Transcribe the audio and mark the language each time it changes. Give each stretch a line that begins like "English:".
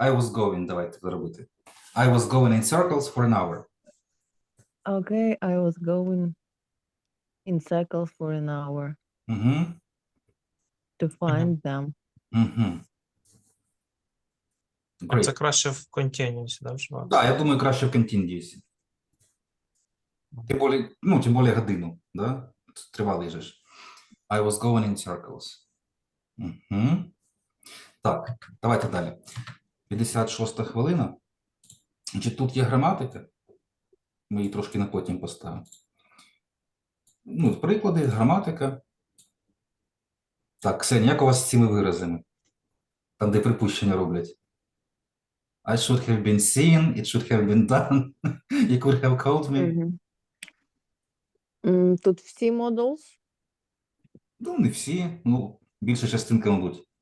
English: I was going,
Ukrainian: давайте зробити.
English: I was going in circles for an hour. Okay, I was going in circles for an hour to find them.
Ukrainian: Це краще в continuous, да, вживати? Так, я думаю, краще в continuous. Тим більше годину, да? Тривалий же ж.
English: I was going in circles.
Ukrainian: Так, давайте далі. 56 хвилина. Значить, тут є граматика. Ми її трошки на потім поставимо. Приклади, граматика. Так, Ксенія, як у вас з цими виразами? Там, де припущення роблять.
English: I should have been seen, it should have been done, you could have called me.
Ukrainian: Тут всі models? Не всі. Більша частинка, мабуть.